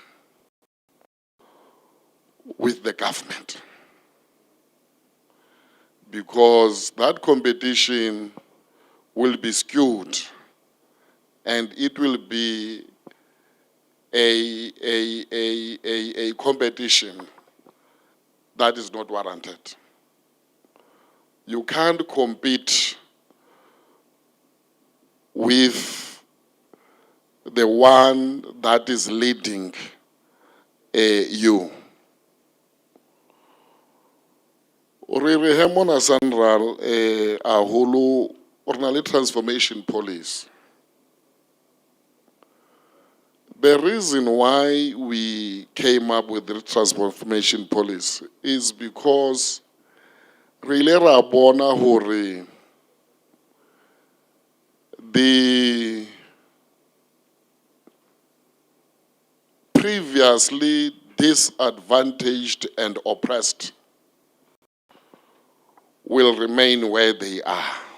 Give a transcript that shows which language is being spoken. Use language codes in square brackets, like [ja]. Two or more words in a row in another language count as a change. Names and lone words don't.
[en] with the government, because that competition will be skewed and it will be a competition that is not warranted. You can't compete with the one that is leading you. [st] Re re he mona SANRAL a holo o na le [en] transformation policy. The reason why we came up with the transformation policy is because really [st] ra bona hore [en] the previously disadvantaged and oppressed will remain where they are.